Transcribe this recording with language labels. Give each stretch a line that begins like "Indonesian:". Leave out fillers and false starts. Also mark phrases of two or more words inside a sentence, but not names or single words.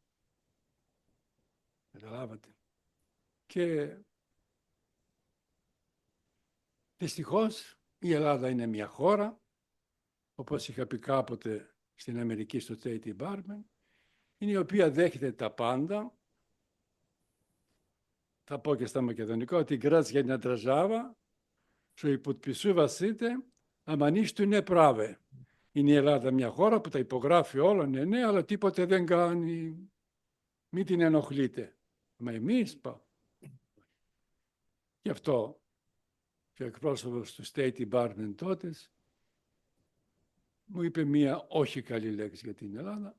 Greek: Καταλάβατε. Και δυστυχώς η Ελλάδα είναι μια χώρα, όπως είχα πει κάποτε στην Αμερική στο
English: State Department,
Greek: είναι η οποία δέχεται τα πάντα. Θα πω και στα μακεδονικά ότι
Macedonian: грацие на држава што и потпишувате, ама ништо не праве.
Greek: Είναι η Ελλάδα μια χώρα που τα υπογράφει όλα, ναι, αλλά τίποτε δεν κάνει. Μην την ενοχλείτε. Μα εμείς πάμε. Γι' αυτό και ο εκπρόσωπος του
English: State Department
Greek: τότε μου είπε μία όχι καλή λέξη για την Ελλάδα.